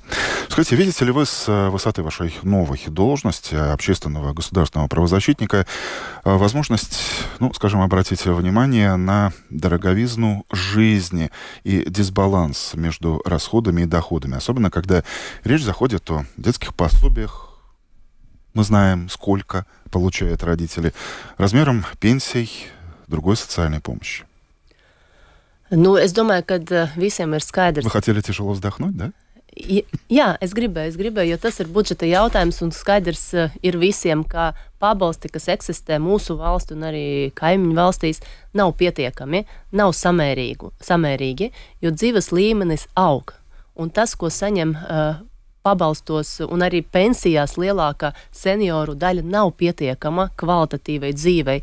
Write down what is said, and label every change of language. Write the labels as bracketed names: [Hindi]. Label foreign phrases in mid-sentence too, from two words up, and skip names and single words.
[Russian] Скажите, видите ли вы с высоты вашей новой должности общественного государственного правозащитника возможность, скажем, обратить внимание на дороговизну жизни и дисбаланс между расходами и доходами, особенно когда речь заходит о детских пособиях, мы знаем, сколько получают родители, размером пенсий, другой социальной помощи. [Latvian] Es domāju, ka visiem ir skaidrs. [Russian] Вы хотели тяжело вздохнуть, да? [Latvian] Jā, es gribēju, jo tas ir budžeta jautājums, un skaidrs ir visiem, ka pabalsti, kas eksistē mūsu valstu un arī kaimiņu valstīs, nav pietiekami, nav samērīgi, jo dzīves līmenis aug. Un tas, ko saņem pabalstos un arī pensijās lielākā senioru daļa, nav pietiekama kvalitatīvai dzīvei.